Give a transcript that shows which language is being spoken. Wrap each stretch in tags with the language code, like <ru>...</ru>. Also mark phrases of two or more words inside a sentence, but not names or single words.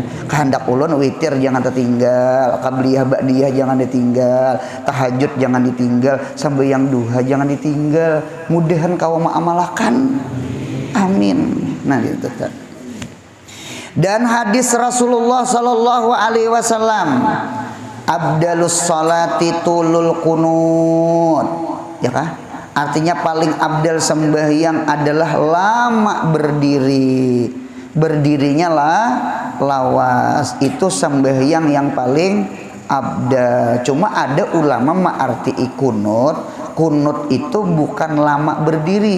<bjn>Kehendak ulun witir jangan tertinggal,</bjn> <ar>قبلية بعدية</ar> <bjn>jangan ditinggal, tahajud jangan ditinggal, sembahyang duha jangan ditinggal. Mudahan kau mengamalkan, amin.</bjn> <id>Nah gitu kan. Dan hadis Rasulullah</id> <ar>صلى الله عليه وسلم, أفضل الصلاة طول القنوت,</ar> <id>ya kah? Artinya paling abdal sembahyang adalah lama berdiri.</id> <bjn>Berdirinya lah lawas.</bjn> <id>Itu sembahyang yang paling abdal.</id> <bjn>Cuma ada ulama ma'arti kunut. Kunut itu bukan lama berdiri.</bjn>